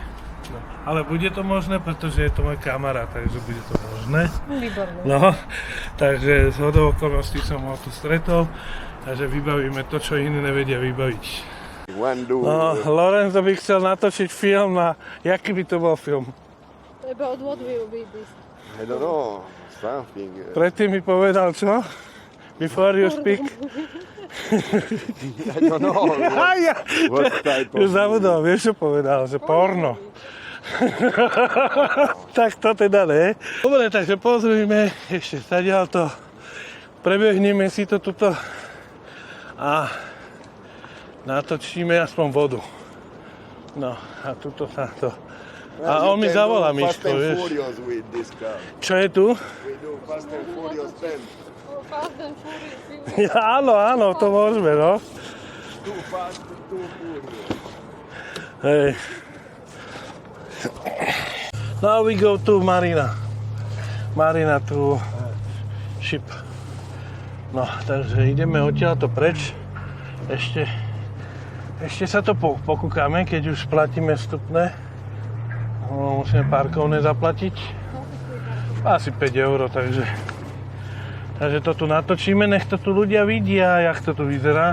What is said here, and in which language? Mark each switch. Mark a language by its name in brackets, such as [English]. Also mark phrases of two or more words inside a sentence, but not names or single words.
[Slovak] No, ale bude to možné, pretože je to môj kamarát, takže bude to možné. Výborné. No, takže z hodou okolností som ho tu stretol, takže vybavíme to, čo iní nevedia vybaviť. No, Lorenzo by chcel natočiť film a jaký by to bol film? [English] About what will be this? I don't know, something. [Slovak] Predtým mi povedal čo? [English] Before you speak? I don't know. What type of [Slovak] Zabudol, vieš čo povedal? Že porno. Tak to teda ne. Dobre, takže pozrime ešte stadiaľ to. Prebehneme si to tuto a natočíme aspoň vodu. No a tuto sa to... A on mi zavolá, Miško, vieš. Čo je tu? [English] We do Fast and Furious 10. Fast and Furious. [Slovak] Áno, to môžeme, no. [English] Too fast, too furious. Hej. Now we go to Marina. Marina to ship. [Slovak] No, takže ideme odtiaľto preč. Ešte sa to pokúkame, keď už platíme vstupné. No, musíme parkovné zaplatiť. Asi 5 €, takže to tu natočíme, nech to tu ľudia vidia, jak to tu vyzerá.